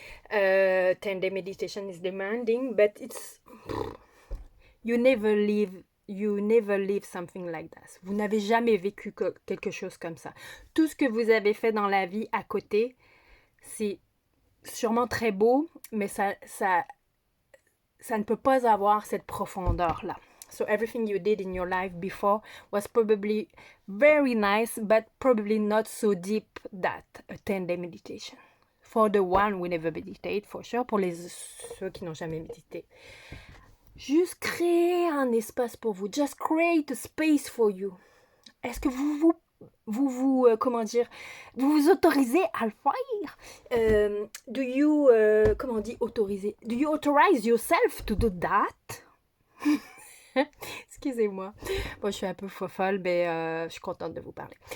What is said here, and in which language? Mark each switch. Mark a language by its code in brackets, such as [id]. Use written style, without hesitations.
[en] 10-day meditation is demanding, but it's you never live something like that. [fr] Vous n'avez jamais vécu quelque chose comme ça. Tout ce que vous avez fait dans la vie à côté, c'est sûrement très beau, mais ça ne peut pas avoir cette profondeur-là. [en] So everything you did in your life before was probably very nice, but probably not so deep that a 10-day meditation. For the one who never meditate, for sure. [fr] Pour ceux qui n'ont jamais médité. Juste créer un espace pour vous. [en] Just create a space for you. [fr] Est-ce que vous comment dire, vous vous autorisez à le faire? [en] Do you, [fr] comment on dit autoriser? [en] Do you authorize yourself to do that? [fr] Excusez-moi. Bon, je suis un peu folle, mais je suis contente de vous parler.